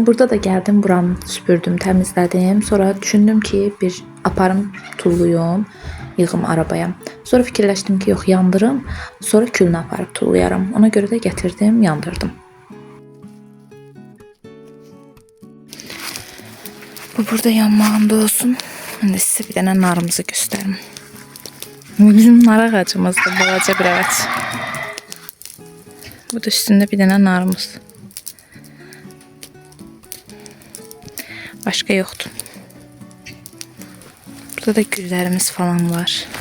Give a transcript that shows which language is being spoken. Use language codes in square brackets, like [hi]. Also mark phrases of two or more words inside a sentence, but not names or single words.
[az] Burada da gəldim, buramı süpürdüm, təmizlədim. Sonra düşündüm ki, bir aparım, tulluyum, yığım arabaya. Sonra fikirləşdim ki, yox, yandırım, sonra külünü aparıb tullayaram. Ona görə də gətirdim, yandırdım. Bu burada yanmağında olsun. [tr] Ben de size bir tane narımızı göstereyim. Bizim nar ağacımızda balaca bir ağaç. Bu da üstünde bir tane narımız. Başka yoktu. Burada da güllerimiz falan var.